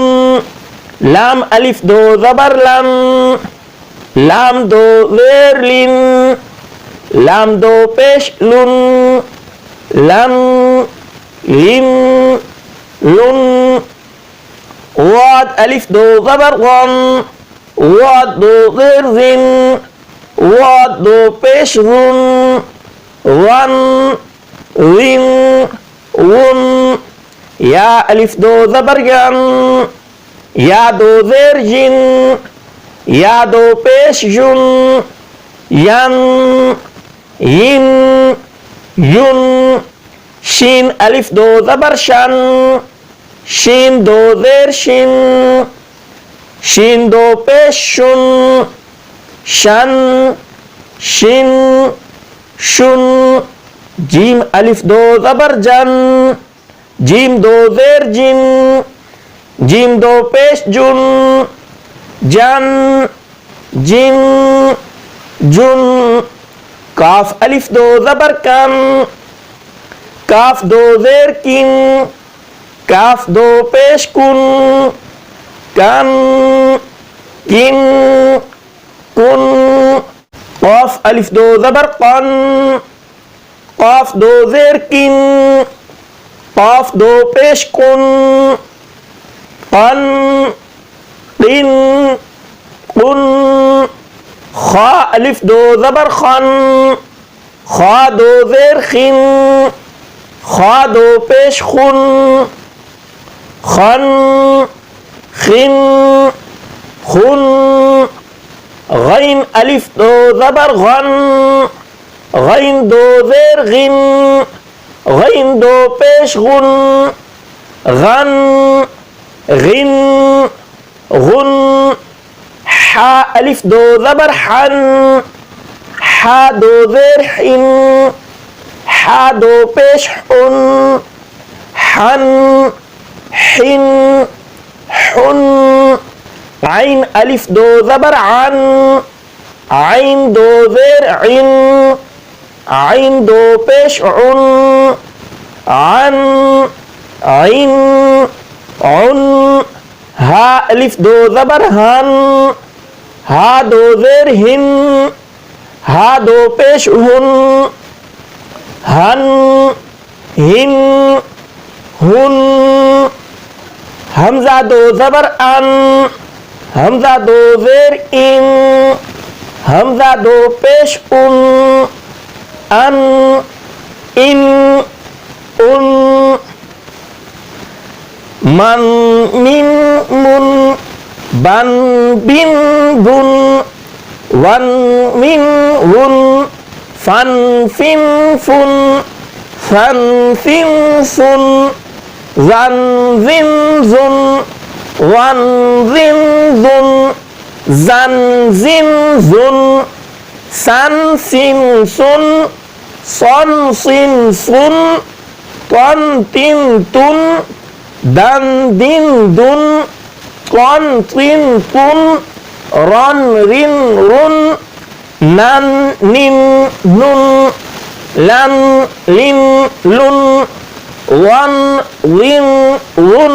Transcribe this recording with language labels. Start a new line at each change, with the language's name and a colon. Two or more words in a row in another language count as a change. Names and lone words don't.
Urdu: لام الف دو زبر لن، لام دو زیر لن، لام دو پیش لن، لن لن لن. واد الف دو زبر ون، واد دو زیر جن، واد دو پیش رن، ون ون ان. یا الف دو زبر ین، یا دو زیر ین، یا دو پیش یون، ین، ین، یون، شین الف دو زبر شن، شین دو زیر شین، شین دو پیش شن، شن، شن، شن، جیم الف دو زبر جن، جیم دو زیر جن، جیم دو پیش جن، جن، جن، جن، کاف الف دو زبر کن، کاف دو زیر کن، کاف دو پیش کن، کن، کن، کن، قاف الف دو زبر قن، قاف دو زیر کن، قاف دو پیش کن، قن، قن، قن، خا الف دو زبر خن، خا دو زیر خن، خا دو پیش خن، خن، خن، خن، غین الف دو زبر غن، غین دو زیر غن، غین دو پیش غن، غن، غن، غن، حا الف دو زبر حن، حا دو زیر حن، حا دو پیش حن، حن، حن، حن، عین الف دو زبر عن، عین دو زیر عن، عین دو پیش عن، عن، عین، عن، ہا الف دو زبر ہن، ہا دو زیر ہن، ہا دو پیش ہن، ہن، ہن، ہن، حمزہ دو زبر ان، حمزہ دو زیر ان، حمزہ دو پیش ان، ان، ان، ان، من، من، من، بن، بن، بن، ون، من، ون، فن، فن، فن، فن، فن، فن، زن، زن، زن، ون، زن، زن، زن، زن، زن، سن، سن، سن، صن، صن، صن، طن، تن، تن، دن، دن، دن، قن، طن، طن، رن، رن، رن، نن، نن، نن، لن، لن، لن، ون، ون، ون،